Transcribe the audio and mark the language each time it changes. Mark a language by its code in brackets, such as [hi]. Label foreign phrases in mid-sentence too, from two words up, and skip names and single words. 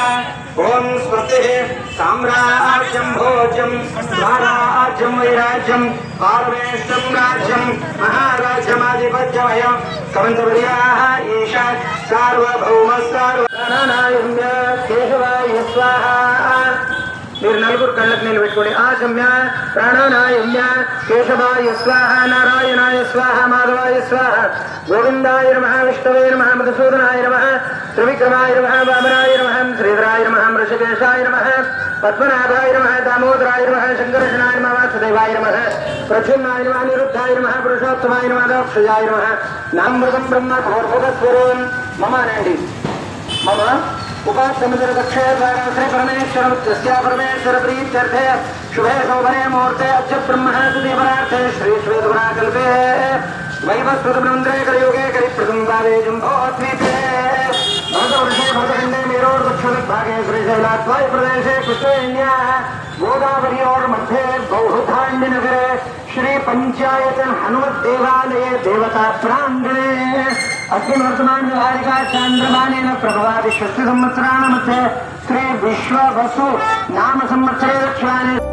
[sa] ओम स्वस्तिः साम्राज्यं भोज्यं स्वराज्यं वैराज्यं पारमेष्टं राज्यं महाराज्यमाधिपत्यमयं समन्तवर्याः ईशा सार्वभौमस्सार्वनारायण केशवाय स्वाहा। [te] మీరు నలుగురు కళ్ళకు నీళ్ళు పెట్టుకోండి [sa] ఆశమ్య ప్రాణానాయమ్య కేశవాయ స్వాహ నారాయణాయ స్వాహ మాధవాయ స్వాహ గోవిందాయ నమః విష్ణవే నమః మధుసూదనాయ నమః త్రివిక్రమాయ నమః వామనాయ నమః శ్రీధరాయ నమః ఋషికేశాయ నమః పద్మనాభాయ నమః దామోదరాయ నమః శంకరశనాయ నమః వాసుదేవాయ నమః ప్రద్యుమ్నాయ నమః నిరుద్ధాయ నమః పురుషోత్తమాయ నమః దక్షయాయ నమః నామృతం బ్రహ్మ భోర్భుగస్వరం మమ అనండి మమ उपासमितर दक्षे द्वारा श्री परमेश्वर परमेश्वर प्रीत्यर्थे शुभे शोभने मुहूर्ते अद्य ब्रह्मण सुदीपरार्थे श्री श्वेतपुराकल्पे वैवस्वतमन्त्रे कलियुगे कलिप्रथमपादे जम्भोद्वीपे भरतवर्षे भरतखण्डे मेरोर् दक्षिणभागे श्रीशैलाद्वाय प्रदेशे कृष्णवेण्याः गोदावर्योर्मध्ये बौहुधाण्डिनगरे श्री पंचायतन हनुमत देवालये देवता प्रांगणे अस्मिन् वर्तमान व्यवहारिका चांद्रमानेन प्रभवादि षष्टि संवत्सराणां मध्ये श्री विश्ववसु नाम संवत्सरे दक्षिणायने